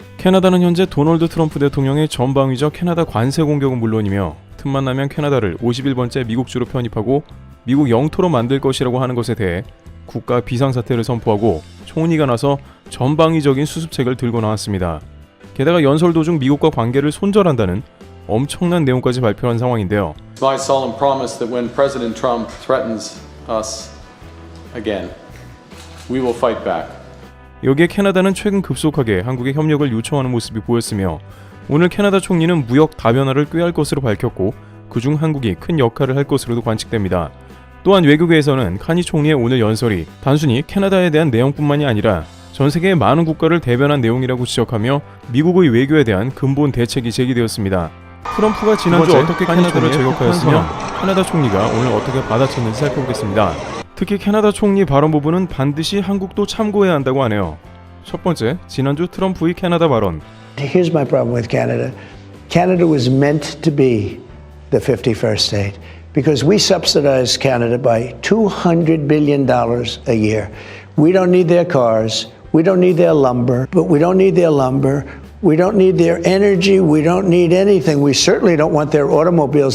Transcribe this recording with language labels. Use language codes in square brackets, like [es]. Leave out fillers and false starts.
[ko] 캐나다는 현재 도널드 트럼프 대통령의 전방위적 캐나다 관세 공격은 물론이며 틈만 나면 캐나다를 51번째 미국주로 편입하고 미국 영토로 만들 것이라고 하는 것에 대해 국가 비상사태를 선포하고 총리가 나서 전방위적인 수습책을 들고 나왔습니다. 게다가 연설 도중 미국과 관계를 손절한다는 엄청난 내용까지 발표한 상황인데요. [en] It's my solemn promise that when President Trump threatens us again, we will fight back. [ko] 여기에 캐나다는 최근 급속하게 한국에 협력을 요청하는 모습이 보였으며 오늘 캐나다 총리는 무역 다변화를 꾀할 것으로 밝혔고 그중 한국이 큰 역할을 할 것으로도 관측됩니다. 또한 외교계에서는 카니 총리의 오늘 연설이 단순히 캐나다에 대한 내용뿐만이 아니라 전 세계의 많은 국가를 대변한 내용이라고 지적하며 미국의 외교에 대한 근본 대책이 제기되었습니다. 트럼프가 지난주 어떻게 캐나다를 저격하였으며 캐나다 총리가 오늘 어떻게 받아쳤는지 살펴보겠습니다. 특히 캐나다 총리 발언 부분은 반드시 한국도 참고해야 한다고 하네요. 첫 번째, 지난주 트럼프의 캐나다 발언. [en] Here's my problem with Canada. Canada was meant to be the 51st state because we subsidize Canada by $200 billion a year. We don't need their cars. We don't need their lumber. But we don't need their lumber. We don't need their energy. We don't need anything. We certainly don't want their automobiles.